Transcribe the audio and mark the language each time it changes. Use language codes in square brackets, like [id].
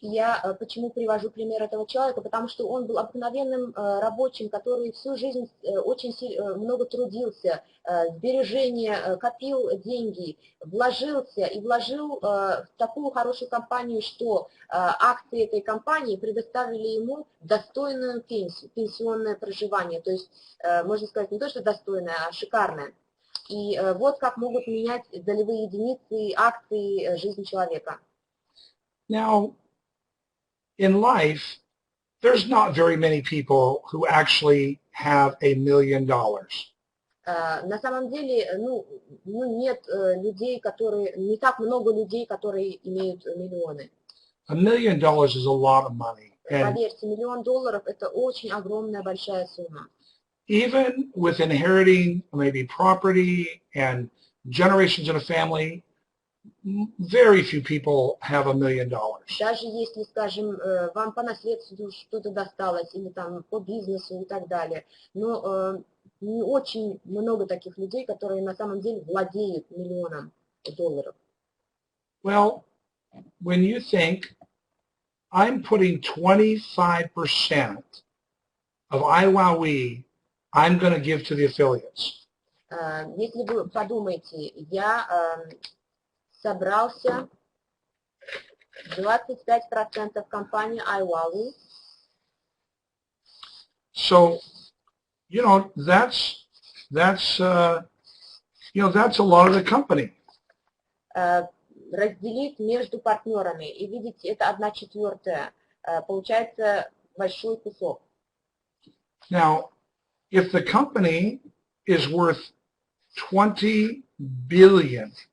[ru] Я почему привожу пример этого человека? Потому что он был обыкновенным рабочим, который всю жизнь очень много трудился, сбережения, копил деньги, вложился и вложил в такую хорошую компанию, что акции этой компании предоставили ему достойную пенсию, пенсионное проживание. То есть, можно сказать, не то, что достойное, а шикарное. И вот как могут менять долевые единицы, акции, жизнь человека. [en] Now, in life, there's not very many people who actually have $1 million. [ru] На самом деле, нет людей, не так много людей, которые имеют миллионы. [en] $1 million is a lot of money. And [ru] поверьте, $1 миллион – это очень огромная, большая сумма. [en] even with inheriting maybe property and generations in a family, very few people have $1 million. [ru] Даже если, скажем, вам по наследству что-то досталось, или там по бизнесу и так далее, но не очень много таких людей, которые на самом деле владеют $1 миллионом. [en] Well, when you think I'm putting 25% of IWOWE I'm going to give to the affiliates. [ru] Если вы подумаете, я собрался 25% компании iWowie. [en] So, that's a lot of the company. [ru] Разделить между партнерами и видите, это 1/4. Получается большой кусок. [en] Now, if the company is worth $20 billion,